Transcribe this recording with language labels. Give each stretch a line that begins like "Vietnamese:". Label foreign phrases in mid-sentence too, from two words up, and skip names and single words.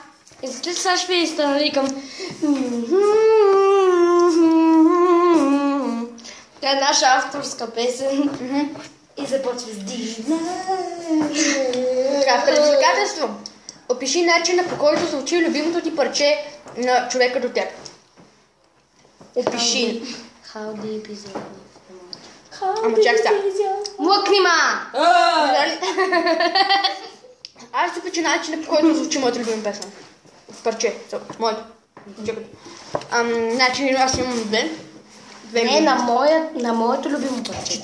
Bulgarian: И след сега ще ви изтънавикам. Това е наша авторска песен. И започва с Дина. Така, предизвикателство. Опиши начина, по който звучи любимото ти парче на човека до теб. Опиши.
English: How deep is it?
Bulgarian: Ама чак сега. Млъкни, ма! Аз ще опиша начина, по който звучи моята любима песен. Парче. Моето. Чакай. Значи аз имам две. Не, на моето любимо парче.